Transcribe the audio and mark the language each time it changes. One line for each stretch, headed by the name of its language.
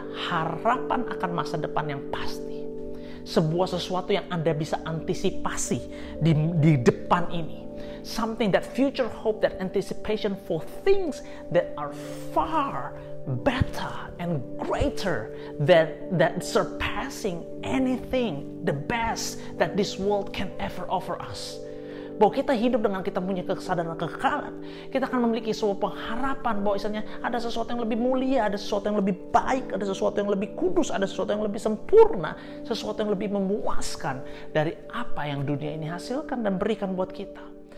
Indonesian: Harapan akan masa depan yang pasti. Sebuah sesuatu yang Anda bisa antisipasi di depan ini.
English: Something that future hope, that anticipation for things that are far better and greater than that surpassing anything, the best that this world can ever offer us.
Indonesian: Bahwa kita hidup dengan kita punya kesadaran kekekalan, kita akan memiliki sebuah pengharapan bahwa misalnya ada sesuatu yang lebih mulia, ada sesuatu yang lebih baik, ada sesuatu yang lebih kudus, ada sesuatu yang lebih sempurna, sesuatu yang lebih memuaskan dari apa yang dunia ini hasilkan dan berikan buat kita.